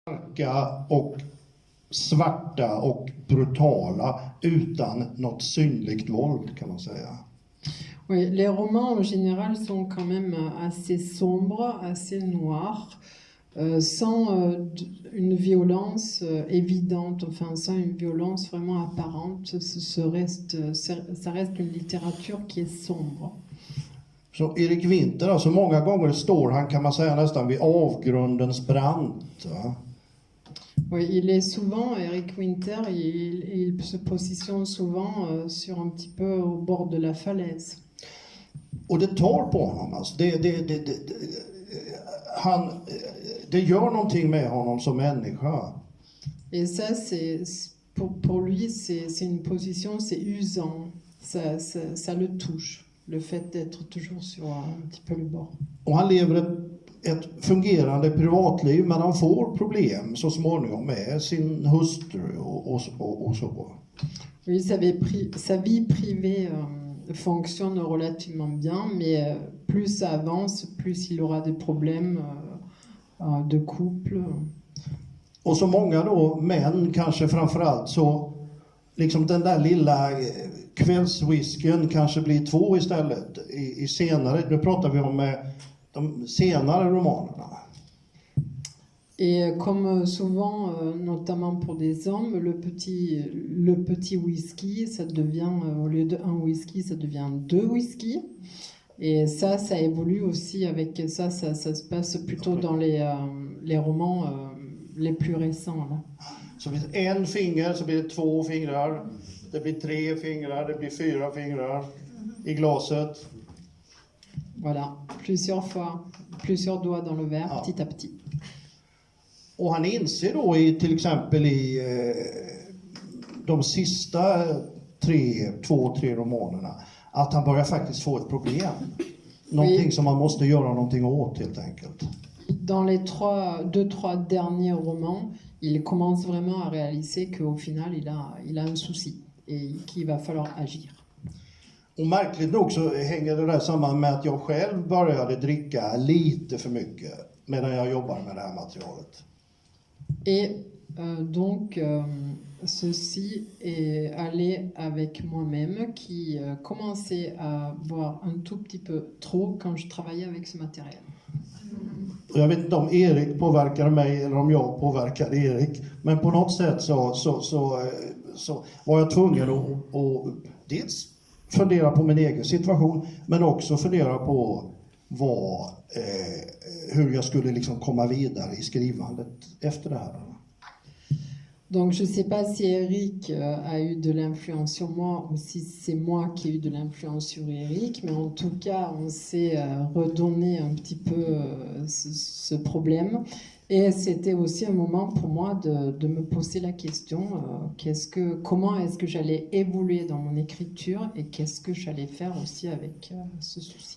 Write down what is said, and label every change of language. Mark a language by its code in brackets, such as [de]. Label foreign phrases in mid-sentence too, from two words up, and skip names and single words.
[sv] mörka och svarta och brutala utan något synligt våld, kan man säga. [fr] Oui, les romans en général sont quand même assez sombres, assez noirs, sans une violence évidente, enfin sans une violence vraiment apparente. Ça reste une littérature qui est sombre. [sv] Så Erik Winter, alltså många gånger står han, kan man säga, nästan vid avgrundens brant. Va? [fr] Oui, il est souvent, Eric Winter, il se positionne souvent sur un petit peu au bord de la falaise. [sv] Och det tar på honom. Alltså. Det gör någonting med honom som människa. [fr] Et ça, pour lui, c'est une position, c'est usant. Ça le touche, le fait d'être toujours sur un petit peu le bord. [sv] Och han lever ett fungerande privatliv, men han får problem så småningom med sin hustru och så. [fr] Oui, sa vie privée fonctionne relativement bien, mais plus ça avance, plus il aura des problèmes de couple. [sv] Och så många då män, kanske framförallt, så liksom den där lilla kvällswhiskyn kanske blir 2 istället i senare, nu pratar vi om de senare romanerna. [fr] Et comme souvent, notamment pour des hommes, le petit whisky, ça devient, au lieu de 1 whisky, ça devient 2 whisky. Et ça évolue aussi avec ça se passe plutôt dans les romans les plus récents. Là. [sv] Så blir det 1 finger, så blir det 2 fingrar, det blir 3 fingrar, det blir 4 fingrar i glaset. [fr] Voilà, plusieurs doigts dans le verre, petit à petit. [sv] Och han inser då till exempel i de sista 2-3 romanerna att han börjar faktiskt få ett problem. Någonting som man måste göra någonting åt, helt enkelt. [fr] Dans les 2-3 derniers romans, il commence vraiment à réaliser qu'au final, il a un souci et qu'il va falloir agir. [sv] Och märkligt nog så hänger det där samman med att jag själv började dricka lite för mycket medan jag jobbar med det här materialet. [fr] Et donc, ceci est allé avec moi-même qui commençait à boire un tout petit peu trop quand je travaillait avec ce matériel. [sv] Jag vet inte om Erik påverkar mig eller om jag påverkar Erik, men på något sätt så var jag tvungen att dels fundera på min egen situation, men också fundera på hur jag skulle liksom komma vidare i skrivandet efter det här. [fr] Donc je ne sais pas si Eric a eu de l'influence sur moi ou si c'est moi qui ai eu de l'influence sur Eric, mais en tout cas on s'est redonné un petit peu ce problème. Et c'était aussi un moment pour moi de me poser la question, comment est-ce que j'allais évoluer dans mon écriture et qu'est-ce que j'allais faire aussi avec ce souci.